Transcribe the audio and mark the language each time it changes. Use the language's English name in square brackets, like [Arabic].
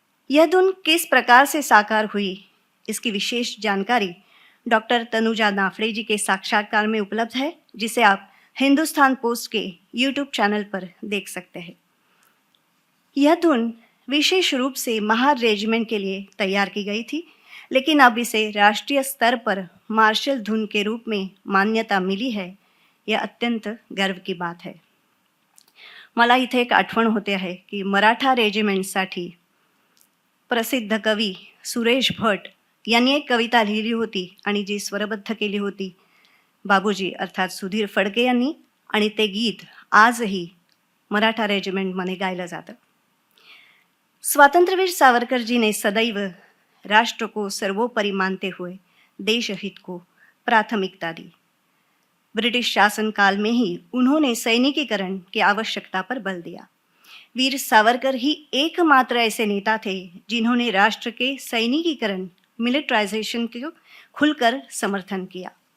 [Hindi] यह धुन किस प्रकार से साकार हुई, इसकी विशेष जानकारी डॉक्टर तनुजा नाफड़े जी के साक्षात्कार में उपलब्ध है, जिसे आप हिंदुस्तान पोस्ट के यूट्यूब चैनल पर देख सकते हैं। यह धुन विशेष रूप से महार रेजिमेंट के लिए तैयार की गई थी, लेकिन अब इसे राष्ट्रीय स्तर पर मार्शल धुन के रूप में मान्यता मिली है। यह अत्यंत गर्व की बात है। [Marathi] मला इथे एक आठवण होते आहे की मराठा रेजिमेंटसाठी प्रसिद्ध कवी सुरेश भट यांनी एक कविता लिहिली होती आणि जी स्वरबद्ध केली होती बाबूजी अर्थात सुधीर फडके यांनी, आणि ते गीत आजही मराठा रेजिमेंटमध्ये गायलं जातं। [Hindi] स्वतंत्रवीर सावरकर जी ने सदैव राष्ट्र को सर्वोपरि मानते हुए देशहित को प्राथमिकता दी। ब्रिटिश शासन काल में ही उन्होंने सैनिकीकरण की आवश्यकता पर बल दिया। वीर सावरकर ही एकमात्र ऐसे नेता थे जिन्होंने राष्ट्र के सैनिकीकरण, मिलिट्राइजेशन को खुलकर समर्थन किया।